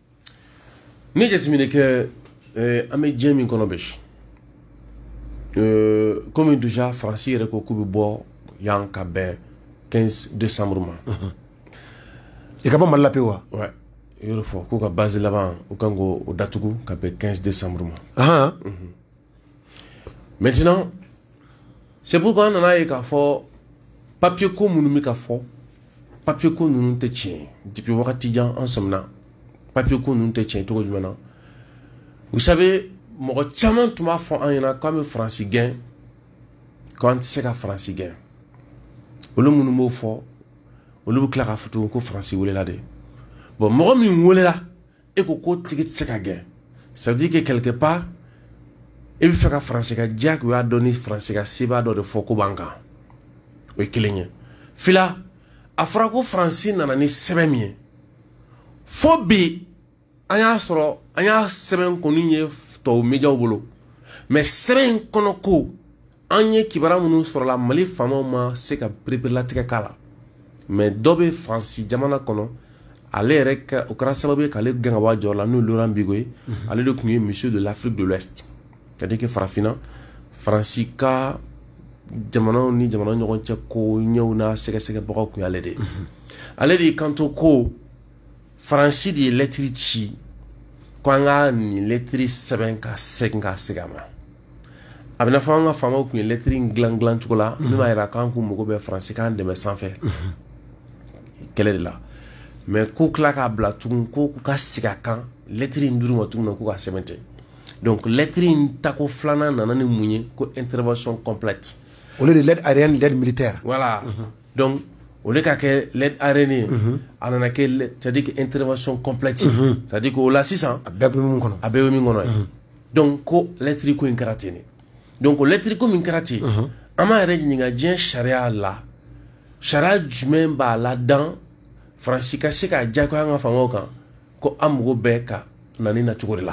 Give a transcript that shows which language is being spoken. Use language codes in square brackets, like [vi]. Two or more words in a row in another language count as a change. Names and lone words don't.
[bm] Ne jateminɛ kɛ an bɛ diɲɛ min kɔnɔ bi comme déjà Faransi yɛrɛ ko k'u bɛ bɔ yan ka bɛn 15 décembre ma. I ka bɔ Mali la pewu wa? Ouais, i y'o fɔ k'u ka base laban u kan k'o datugu ka bɛn 15 décembre ma. [fr] Maintenant c'est pourquoi on a eu [bm] k'a fɔ papier ko minnu bɛ ka fɔ papier ko ninnu tɛ tiɲɛ depuis wagati jan an sɔmina papier ko ninnu tɛ tiɲɛ cogo jumɛn na? [fr] Vous savez [bm] mɔgɔ caman tun b'a fɔ an ɲɛna k'an bɛ Faransi gɛn k'an tɛ se ka Faransi gɛn, olu minnu b'o fɔ olu bɛ tila k'a fɔ tugun ko Faransi welela de. Bon mɔgɔ min welela e ko k'o tigi tɛ se ka gɛn, [fr] ça veut dire que quelque part [bm] e bɛ fɛ ka Faransi ka diyagoya dɔ ni Faransi ka seba dɔ de fɔ ko b'an kan, o ye kelen ye. Fila a fɔra ko Faransi nana ni sɛbɛn min ye fo bi an y'a sɔrɔ an y'a sɛbɛn kɔni ye tɔw médiaw bolo, mais sɛbɛn in kɔnɔ ko an ye kibaruya minnu sɔrɔla Mali faamaw ma se ka pereperelatigɛ k'a la, mais dɔ bɛ Faransi jamana kɔnɔ ale yɛrɛ ka o kɛra sababu ye k'ale gɛn ka bɔ a jɔyɔrɔ la n'o ye Laurent Gbagbo ye, ale de tun ye [fr] monsieur de l'Afrique de l'Ouest, c'est-à-dire que [bm] farafinna Faransi ka jamanaw ni jamana ɲɔgɔn cɛ ko ɲɛw n'a sɛgɛsɛgɛbagaw tun y'ale de ye. Ale de y'i kanto ko Faransi de ye lɛtiri ci ko an ka nin lɛtiri sɛbɛn ka segin ka segin a ma. A bɛ n'a fɔ an ka faamaw tun ye lɛtiri in dilan cogo la min b'a jira k'an k'u mago bɛ Faransi k'an dɛmɛ sanfɛ kɛlɛ de la, mais k'u tila k'a bila tugun ko k'u ka segin a kan lɛtiri in dir'u ma tugun na k'u ka sɛbɛn tɛ. Donc lɛtiri in tako filanan nana ni mun ye ko [fr] intervention complète. Au lieu de l'aide aérienne, l'aide militaire. Voilà. Donc au lieu [bm] k'a [fr] l'aide aérienne [bm] a nana kɛ [fr] c'est-à-dire que intervention complète, c'est-à-dire que [bm] o la sisan a bɛɛ bɛ min kɔnɔ, a bɛɛ bɛ min kɔnɔ ye. Donc ko lɛtiri ko in kɛra ten de. Donc o lɛtiri ko min kɛra ten an b'a yɛrɛ ɲininka diɲɛ sariya la sariya jumɛn b'a la dan Faransi ka se ka diyagoya an ka faamaw kan ko an mago bɛ ka na nin na cogo de la.